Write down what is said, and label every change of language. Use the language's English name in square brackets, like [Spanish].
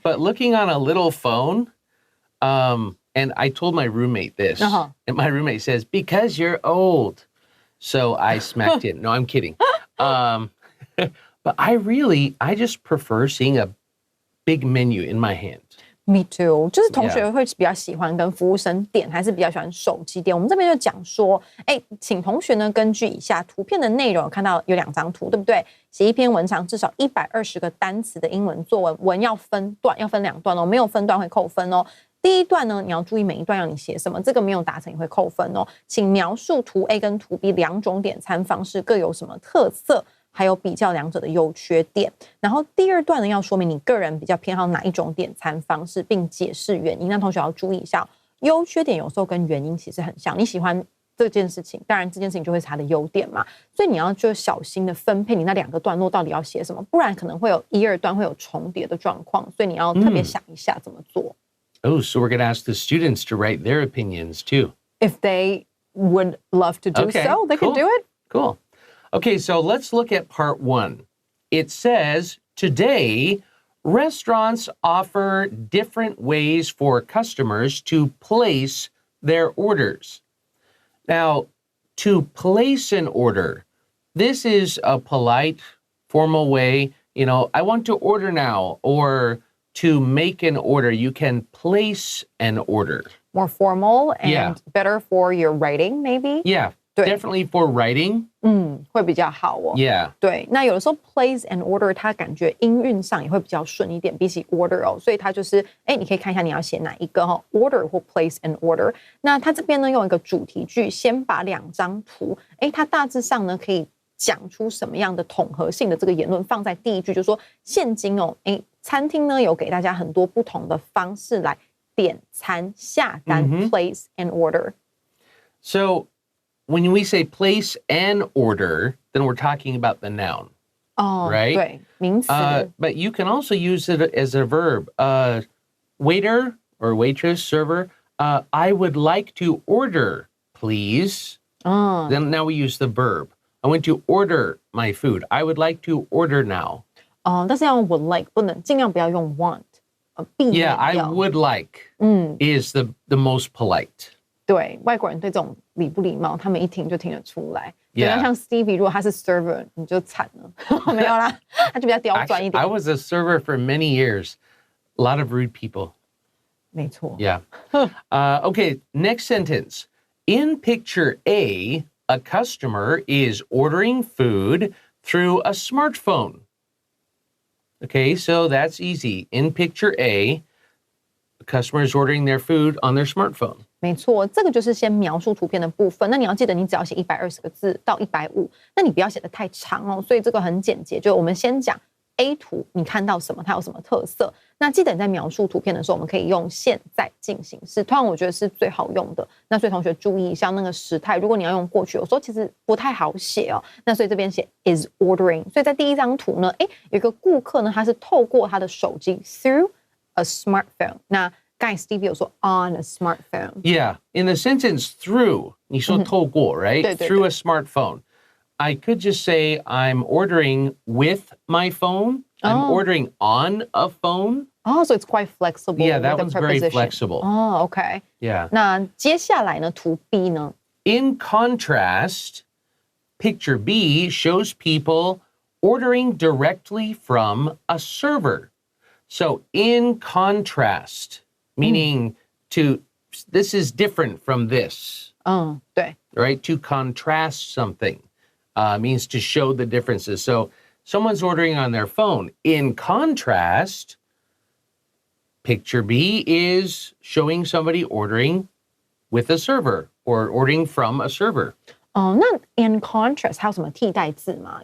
[English] But looking on a little phone, and I told my roommate this, and my roommate says, because you're old. So I smacked it. No, I'm kidding. But I just prefer seeing a big menu in my hand. Me too. [Chinese] 就是同学会比较喜欢跟服务生点，还是比较喜欢手机点？我们这边就讲说，请同学呢根据以下图片的内容，看到有2张图，对不对？写一篇文长至少120个单词的英文作文，文要分段，要分2段哦，没有分段会扣分哦。第一段呢，你要注意每一段要你写什么，这个没有达成也会扣分哦。请描述图 A 跟图 B 2种点餐方式各有什么特色，还有比较2者的优缺点。然后第2段呢，要说明你个人比较偏好哪一种点餐方式，并解释原因。那同学要注意一下，优缺点有时候跟原因其实很像。你喜欢这件事情，当然这件事情就会是它的优点嘛。所以你要就小心的分配你那2个段落到底要写什么，不然可能会有1、2段会有重叠的状况。所以你要特别想一下怎么做。 [English] Oh, so we're going to ask the students to write their opinions too. If they would love to do so, they can do it. Cool. Okay, so let's look at part 1. It says, today, restaurants offer different ways for customers to place their orders. Now, to place an order, this is a polite, formal way, I want to order now, or to make an order. You can place an order. More formal and better for your writing, maybe? Yeah, definitely for writing. [Chinese] 会比较好哦。 [English] Yeah. [Chinese] 对，那有的时候 [English] place an order [Chinese] 它感觉音韵上也会比较顺一点，比起 order 哦，所以它就是你可以看一下你要写哪一个order 或 place an order。那它这边呢用一个主题句，先把2张图，它大致上呢可以讲出什么样的统合性的这个言论放在第一句，就是说现今餐厅呢有给大家很多不同的方式来点餐下单 [English] place an order. So when we say place an order, then we're talking about the noun. Right? [Chinese] 对，名词。 [English] But you can also use it as a verb. Waiter or waitress, server, I would like to order, please. Then now we use the verb. I want to order my food. I would like to order now. [Chinese] 但是要用 [English] would like， [Chinese] 尽量不要用 want， 避免掉。 [English] Yeah, I would like is the most polite. [Chinese] 对，外国人对这种礼不礼貌，他们一听就听得出来。对，像 Stevie， 如果他是 server， 你就惨了。没有啦，他就比较刁钻一点。 [English] I was a server for many years. A lot of rude people. [Chinese] 没错。 [English] Yeah. Okay, next sentence. In picture A, a customer is ordering food through a smartphone. Okay, so that's easy. In picture A, the customer is ordering their food on their smartphone. [Chinese] 没错，这个就是先描述图片的部分。那你要记得，你只要写120个字到150，那你不要写得太长哦。所以这个很简洁，就我们先讲 A 图，你看到什么，它有什么特色。那记得你在描述图片的时候，我们可以用现在进行式，通常我觉得是最好用的。那所以同学注意一下那个时态，如果你要用过去，有时候其实不太好写哦。那所以这边写 [English] is ordering， [Chinese] 所以在第一张图呢，有一个顾客呢，他是透过他的手机 [English] through a smartphone。 [Chinese] 那刚才 Stevie 有说 [English] on a smartphone. Yeah, in the sentence through, [Chinese] 你说透过, [English] right? [Chinese] 对对对。 [English] Through a smartphone. I could just say I'm ordering with my phone. I'm ordering on a phone. Oh, so it's quite flexible. Yeah, that with the one's very preposition. flexible. Oh, okay. Yeah. [Chinese] 那接下来呢，图 B 呢？ [English] In contrast, picture B shows people ordering directly from a server. So in contrast, meaning this is different from this. [Chinese] 对。 [English] Right? To contrast something means to show the differences. So someone's ordering on their phone. In contrast, picture B is showing somebody ordering with a server or ordering from a server. [Chinese] 那 [English] in contrast [Chinese] 还有什么替代字吗？